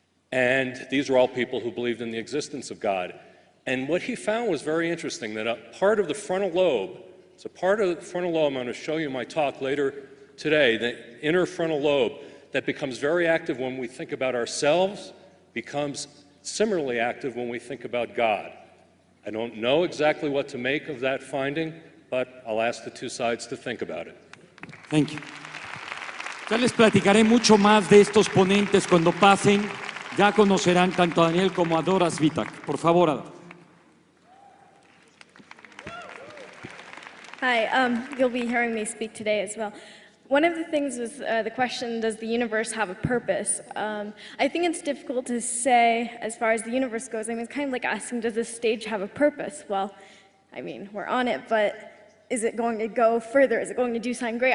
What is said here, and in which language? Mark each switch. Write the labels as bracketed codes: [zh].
[en] And these are all people who believed in the existence of God. And what he found was very interesting, that a part of the frontal lobe, it's a part of the frontal lobe, I'm going to show you in my talk later today, the inner frontal lobe, that becomes very active when we think about ourselves, becomes similarly active when we think about God. I don't know exactly what to make of that finding, but I'll ask the two sides to think about it. Thank you. [es] Ya les platicaré mucho más de estos ponentes cuando pasen. Ya conocerán tanto a Daniel como a Dora Svitak. Por favor, Ada. [en] Hi, you'll be hearing me speak today as well. One of the things was the question, does the universe have a purpose? I think it's difficult to say as far as the universe goes. I mean, it's kind of like asking, does this stage have a purpose? Well, I mean, we're on it, but is it going to go further? Is it going to do something great?